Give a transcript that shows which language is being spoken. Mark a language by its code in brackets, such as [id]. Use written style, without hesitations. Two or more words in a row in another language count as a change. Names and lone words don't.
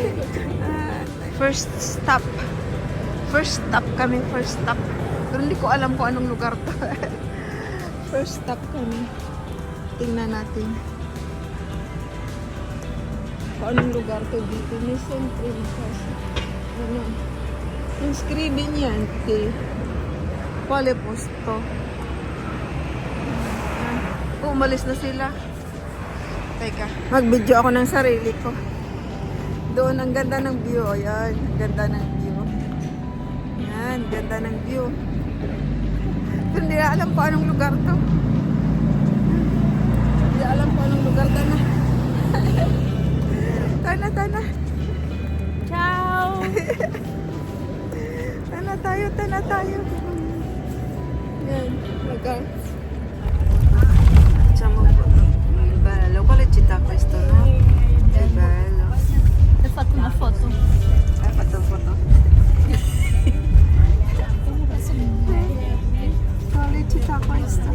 [en] First stop. First stop kami. First stop. [tl] Pero hindi ko alam kung anong lugar to. [en] First stop [tl] kami. Tingnan natin. Kung anong lugar to dito. May sentry. Ano? Yung scribing yan. [it] Quale posto. [tl] Umalis na sila. Teka. Mag-video ako ng sarili ko. Doon ang ganda ng view. Ayan. Ang ganda ng view. Ayan. Ganda ng view. Pero hindi na alam kung anong lugar to. Hindi alam kung anong lugar to na. Tana. Ciao! Tana tayo. Yan. Lugar. [it] Facciamo un po'. Bello. Quale città questo, no? È bello. Hai fatto una foto? Hai fatto foto? Quale città questa?